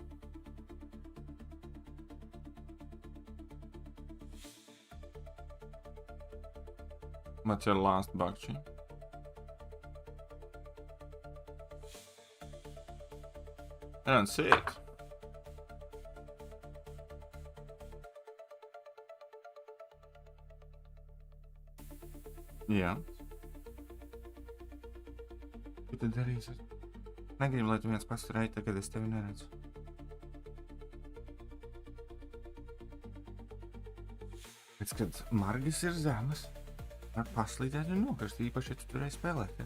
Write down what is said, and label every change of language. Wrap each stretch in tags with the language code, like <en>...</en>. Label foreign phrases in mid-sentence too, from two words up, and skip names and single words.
<en>What's your last bug, Chi? I don't see it. Yeah.</en> <lv>Tu tad darīsi? Negribu, lai tu viens pats tur ej, tagad es tevi neredzu. Pēc, kad margas ir zemes, var paslīdēt un nokrist, īpaši, ja tu tur ej spēlēt.</lv>